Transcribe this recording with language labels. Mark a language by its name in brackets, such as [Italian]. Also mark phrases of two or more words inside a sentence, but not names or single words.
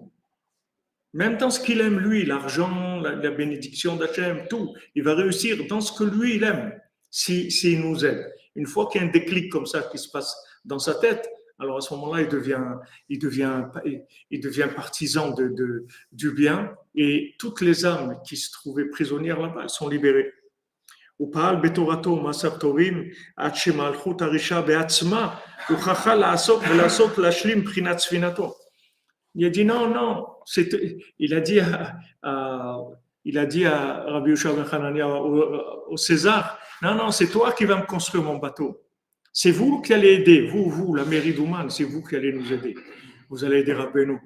[French] Même dans ce qu'il aime lui, l'argent, la bénédiction d'Hachem, tout, il va réussir dans ce que lui il aime, s'il nous aide. Une fois qu'il y a un déclic comme ça qui se passe dans sa tête, alors à ce moment-là, il devient partisan du bien et toutes les âmes qui se trouvaient prisonnières là-bas, elles sont libérées. [Hebrew] ופעל בתורתו ומעשיו טובים עד שמלכות הרשעה בעצמה הוכחה לעסוק ולעשות להשלים בחינת ספינתו. [French] Il a dit non, non, il a dit à Rabbi Yoshua ben Hanania, au César, non, non, c'est toi qui vas me construire mon bateau. C'est vous qui allez aider, vous, la mairie d'Ouman, c'est vous qui allez nous aider. Vous allez aider Rabbeinu.